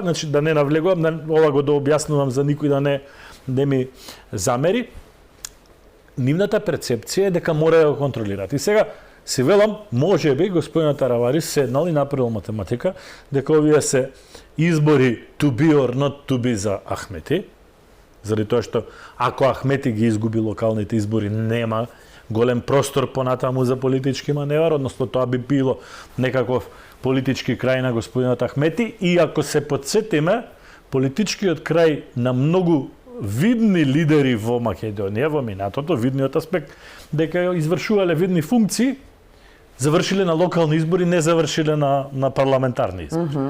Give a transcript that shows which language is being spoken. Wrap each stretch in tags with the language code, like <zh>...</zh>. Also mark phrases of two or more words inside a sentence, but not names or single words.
<mk>Значи, да не навлегувам, ова го да објаснувам за никој да не ми замери. Нивната перцепција е дека мора да го контролираат. И сега, си велам, може би, господинот Таравари седнал и направил математика, дека овие се избори</mk> <en>to be or not to be</en> <mk>за Ахмети, заради тоа што ако Ахмети ги изгуби локалните избори, нема голем простор понатаму за политички маневар, односно тоа би било некаков политички крај на господинот Ахмети, и ако се подсетиме, политичкиот крај на многу видни лидери во Македонија, во минатото, видниот аспект, дека извршувале видни функции, завршиле на локални избори, не завршиле на парламентарни избори.</mk>